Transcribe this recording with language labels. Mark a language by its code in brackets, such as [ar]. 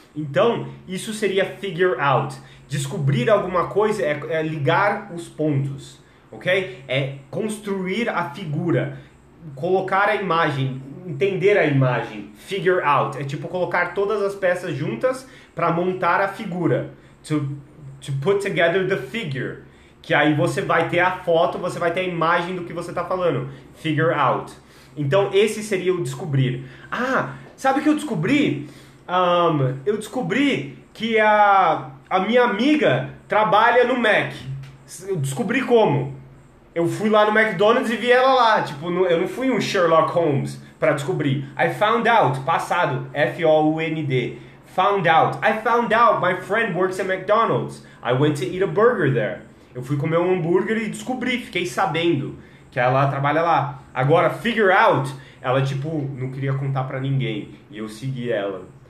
[pt] Então, isso seria figure out. Descobrir alguma coisa é ligar os pontos, ok? É construir a figura, colocar a imagem, entender a imagem. Figure out é tipo colocar todas as peças juntas para montar a figura. [en] To put together the figure. [pt] Que aí você vai ter a foto, você vai ter a imagem do que você está falando. Figure out. Então esse seria o descobrir. Sabe o que eu descobri? Eu descobri que a minha amiga trabalha no Mac. Eu descobri como. Eu fui lá no McDonald's e vi ela lá. Tipo, eu não fui um Sherlock Holmes para descobrir. [en] I found out. Passado. F-O-U-N-D. Found out. I found out my friend works at McDonald's. I went to eat a burger there. [pt] Eu fui comer um hambúrguer e descobri, fiquei sabendo que ela trabalha lá. Agora, figure out, ela tipo, não queria contar pra ninguém. E eu segui ela.